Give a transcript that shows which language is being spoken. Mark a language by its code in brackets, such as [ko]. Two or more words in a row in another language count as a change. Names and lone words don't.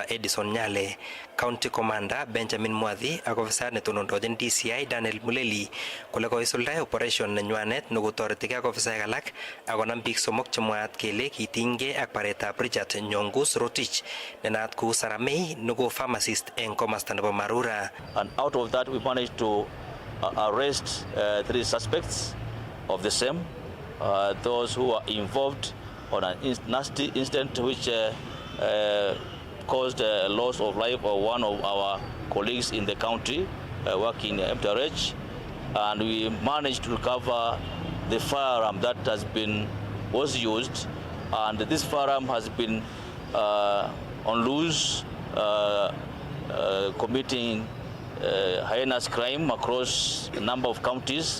[kln] Edison Nyale, County Commander Benjamin Mwadhi ak ofisa netonondochin DCI Daniel Muleli kole koisuldae operation nenywanet nekotoretigei ak ofisaek alak akonam biik somok chemwaat kele kitinygei ak baretab Richard Nyongus Rotich nenaat kou Saramei neko pharmacist eng komasta nebo Marura. [en] And out of that we managed to arrest 3 suspects of the same, those who are involved on an nasty incident which caused loss of life of one of our colleagues in the county working in MTRH, and we managed to recover the firearm that was used, and this firearm has been on loose, committing heinous crime across a number of counties.